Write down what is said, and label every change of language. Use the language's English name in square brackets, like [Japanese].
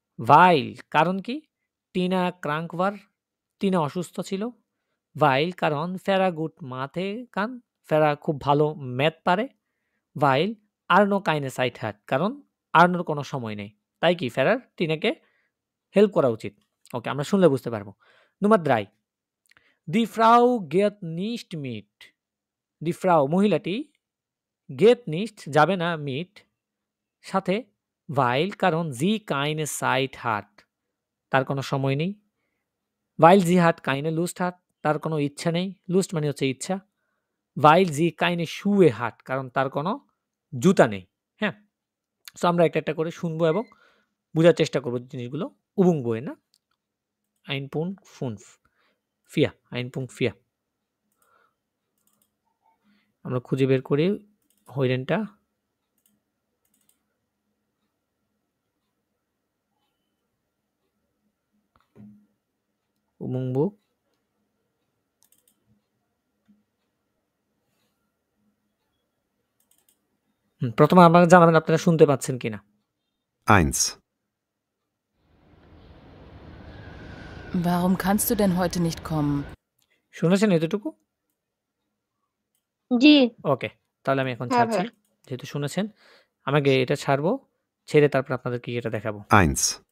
[German] weil [Bangla] কারণ কি? Tina [German] krank war [Bangla] Tina অসুস্থ ছিল। [German] weil [Bangla] কারণ ফেরা [German] gut Mathe kann [Bangla] ফেরা খুব ভালো ম্যাথ পারে। [German] weil Arno keine Zeit hat [Bangla] কারণ আর্নোর কোনো সময় নেই। তাই কি ফেরার টিনাকে হেল্প করা উচিত। ওকে, আমরা শুনলে বুঝতে পারবো। [German] Nummer 3 Die Frau geht nicht mit Die Frau [Bangla] মহিলাটি [German] geht nicht [Bangla] যাবে না [German] mit [Bangla] সাথে [German] weil [Bangla] কারণ [German] sie keine Zeit hat [Bangla] তার কোনো সময় নেই। [German] weil sie hat keine Lust hat [Bangla] তার কোনো ইচ্ছা নেই। Lust মানে হচ্ছে ইচ্ছা। [German] weil sie keine Schuhe hat [Bangla] কারণ তার কোনো জুতা নেই। হ্যাঁ? সো আমরা একটা করে শুনবো এবং বুঝার চেষ্টা করব জিনিসগুলো। Übung বইয়ে না? 1.4 আমরা খুঁজে বের করি হৈরেনটা। Übung Buch প্রথমে আমাকে জানাবেন আপনারা শুনতে পাচ্ছেন কিনা। 1. [German] Warum kannst du denn heute nicht kommen? [Bangla] শুনেছেন এতটুকু? জি। ওকে, তাহলে আমি এখন হ্যাঁ, ছাড়ছি। ভাইয়া। যেহেতু শুনেছেন, আমাকে এটা ছাড়বো। ছেড়ে তারপর আপনাদেরকে এটা দেখাবো। 1.